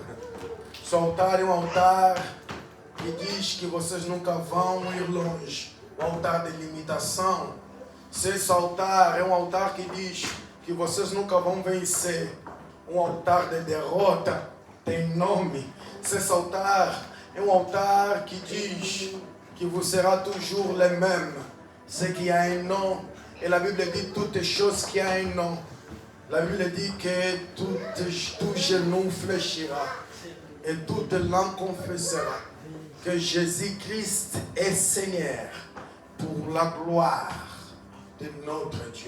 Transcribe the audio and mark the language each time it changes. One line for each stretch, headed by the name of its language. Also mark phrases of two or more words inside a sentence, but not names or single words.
Portuguese: Se o altar é um altar que diz que vocês nunca vão ir longe, o altar de limitação. Se esse altar é um altar que diz que vocês nunca vão vencer, um altar de derrota, tem nome. Se esse altar é um altar que diz que
French: vous serez toujours les mêmes, c'est qu'il y a un nom. Et la Bible dit toutes choses qui a un nom. La Bible dit que tout genou fléchira et toute langue confessera que Jésus-Christ est Seigneur pour la gloire de notre Dieu.